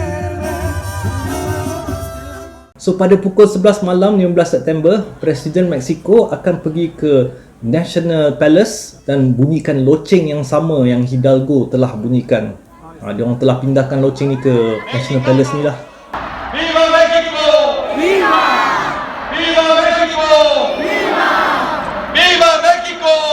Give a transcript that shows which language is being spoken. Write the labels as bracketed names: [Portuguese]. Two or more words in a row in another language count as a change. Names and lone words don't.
[Malay] So pada pukul 11 malam 15 September, Presiden Mexico akan pergi ke National Palace dan bunyikan loceng yang sama yang Hidalgo telah bunyikan. Dia orang telah pindahkan loceng ni ke National Palace ni lah. [Spanish] ¡Viva México! ¡Viva! ¡Viva México! ¡Viva! ¡Viva México!